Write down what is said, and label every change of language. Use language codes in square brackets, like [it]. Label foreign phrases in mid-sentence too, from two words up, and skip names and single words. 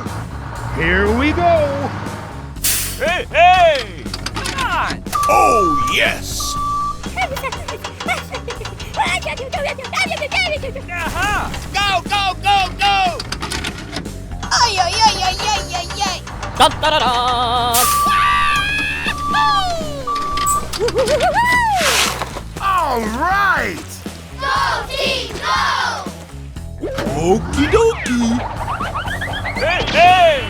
[en] Here we go. Hey, hey! Oh, yes! Go, go, go, go! Ôi, ôi, ôi, ôi, ôi, ôi, ôi. All right! Go, team, go! Okie dokie! Hey, hey!